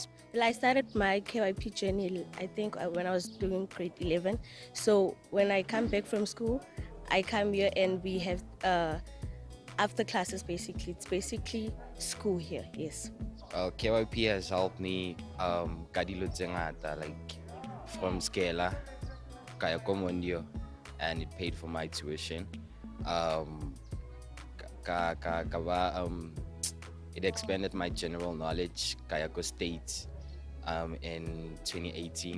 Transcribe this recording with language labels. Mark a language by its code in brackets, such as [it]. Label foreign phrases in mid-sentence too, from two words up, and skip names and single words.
[en] Well, I started my KYP journey, I think, when I was doing grade 11. So when I come back from school, I come here and we have after classes, basically. It's basically school here, yes. KYP has helped me [st] ka dilo tse ngata, [en] like from Skela, [st] kaya ko [en] Mondio, and it paid for my tuition. It expanded my general knowledge, [st] kaya ko [en] State in 2018.